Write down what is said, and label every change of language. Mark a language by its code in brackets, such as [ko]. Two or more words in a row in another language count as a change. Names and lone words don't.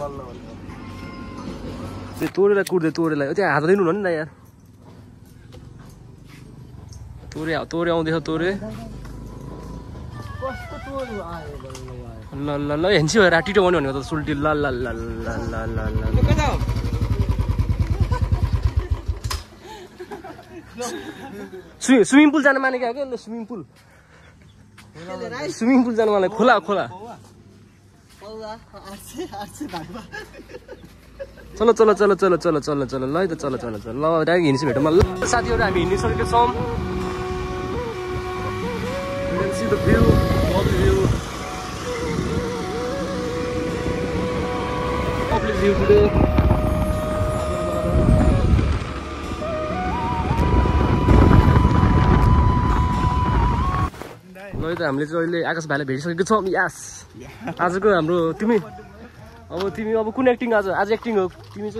[ne] त्यो तोडेर कुड्दै तोडेलाई त्यो हात दिनु न यार तोरे आउँदै हो तोरे कस्तो तोरे आयो ल ल ल हेन्सी भएर टिटो बन्यो भनेको त सुल्टी ल ल ल ल ल ल ल स्विमिङ पुल जान मानेको हो क्या स्विमिङ पुल जान माने खोला खोला [hi] चलो चलो चलो चलो चलो चलो चलो [ne] ल त चलो चलो चलो ल डाइरेक्ट हिँड्छु भेटौँ ल साथीहरु हामी हिँडिसकेका छौँ [en] You can see the view, lovely view. Lovely view today. [ne] ल त हामीले चाहिँ अहिले आकाश भाइलाई भेटिसकेको छौँ यस आजको हाम्रो तिमी अब कुन एक्टिङ आज एक्टिङ हो तिमी चाहिँ